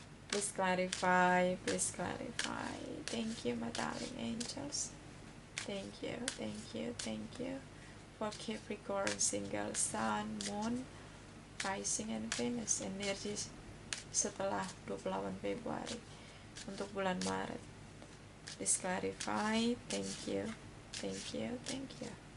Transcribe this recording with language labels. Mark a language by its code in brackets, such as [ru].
[en] Please clarify, please clarify. Thank you, my darling angels. Thank you, thank you, thank you. For Capricorn, single sun, moon, rising, and Venus. [id] Energi setelah 28 Februari untuk bulan Maret. [en] Please clarify. Thank you, thank you, thank you.